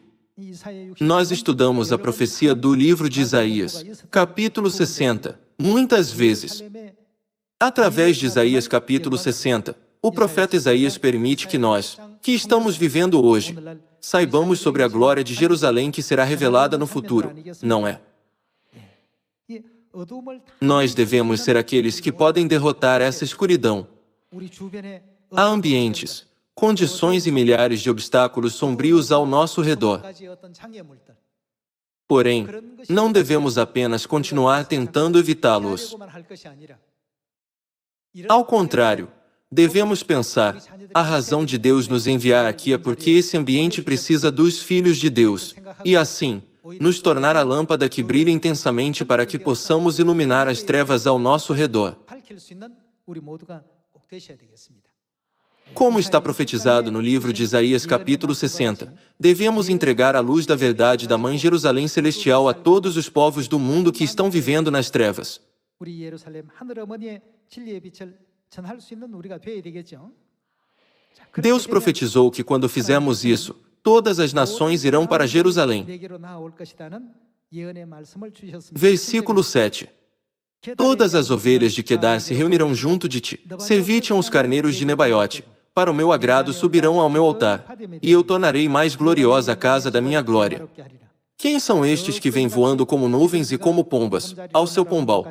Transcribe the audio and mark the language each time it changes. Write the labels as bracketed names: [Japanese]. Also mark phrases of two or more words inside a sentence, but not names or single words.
[Portuguese] Nós estudamos a profecia do livro de Isaías, capítulo 60, muitas vezes. Através de Isaías capítulo 60, o profeta Isaías permite que nós, que estamos vivendo hoje, saibamos sobre a glória de Jerusalém que será revelada no futuro, não é? [Korean] 이 어두움을 다 [Portuguese] Nós devemos ser aqueles que podem derrotar essa escuridão. [Korean] 우리 주변에 [Portuguese] Há ambientes, condições e milhares de obstáculos sombrios ao nosso redor. [Korean] 가지 어떤 장애물들 [Portuguese] Porém, não devemos apenas continuar tentando evitá-los. [Korean] 피하려고만 할 것이 아니라 [Portuguese] Ao contrário, devemos pensar, a razão de Deus nos enviar aqui é porque esse ambiente precisa dos filhos de Deus, e assim, nos tornar a lâmpada que brilha intensamente para que possamos iluminar as trevas ao nosso redor. [Korean] 밝힐 수 있는 우리 모두가 꼭 되셔야 되겠습니다. [Portuguese] Como está profetizado no livro de Isaías capítulo 60, devemos entregar a luz da verdade da Mãe Jerusalém Celestial a todos os povos do mundo que estão vivendo nas trevas. [Korean] 우리 예루살렘 하늘 어머니의 진리의 빛을 전할 수 있는 우리가 되어야 되겠죠. 자, 그렇게 Deus 되면 [Portuguese] profetizou que quando fizermos isso, todas as nações irão para Jerusalém. [Korean] 내게로 나아올 것이라는 예언의 말씀을 주셨습니다. [Portuguese] Versículo 7. Todas as ovelhas de Quedar se reunirão junto de ti. Servi-te-ão os carneiros de Nebaiote. Para o meu agrado subirão ao meu altar, e eu tornarei mais gloriosa a casa da minha glória. Quem são estes que vêm voando como nuvens e como pombas, ao seu pombal?